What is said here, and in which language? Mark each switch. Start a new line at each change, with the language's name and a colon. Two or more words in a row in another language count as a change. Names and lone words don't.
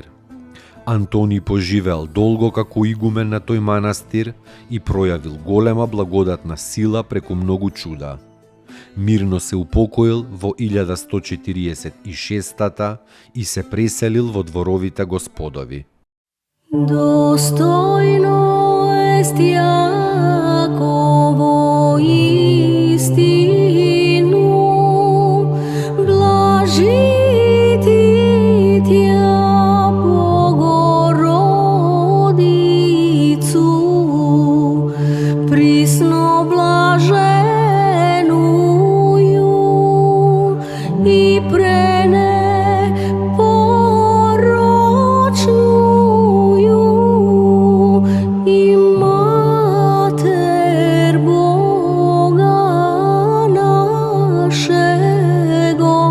Macedonian: Антони поживеал долго како игумен на тој манастир и пројавил голема благодатна сила преку многу чуда. Мирно се упокоил во 1146 и се преселил во дворовите господови.
Church Slavic: Достойно ест Јаково истину, блажи ти тја Богородицу, присно блаженују и пренепорочнују и Матер Бога нашего,